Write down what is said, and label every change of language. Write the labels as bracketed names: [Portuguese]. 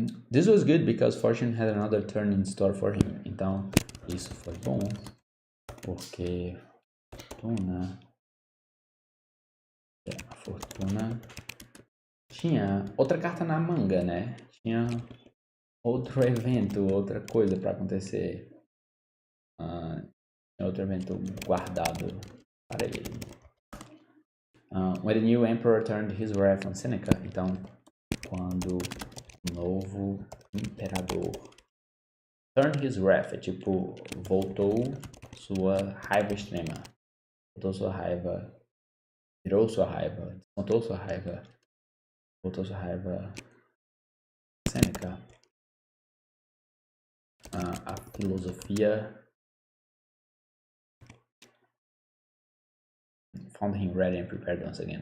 [English] This was good because fortune had another turn in store for him. [Portuguese] Então, isso foi bom porque a fortuna tinha outra carta na manga, né? Tinha outro evento, outra coisa para acontecer. Outro evento guardado para ele. When the new emperor turned his wrath on Seneca, então, quando o novo imperador turned his wrath, é tipo, voltou sua raiva extrema, voltou sua raiva, virou sua raiva, descontou sua raiva, voltou sua raiva, Seneca. [English] A filosofia found him ready and prepared once again.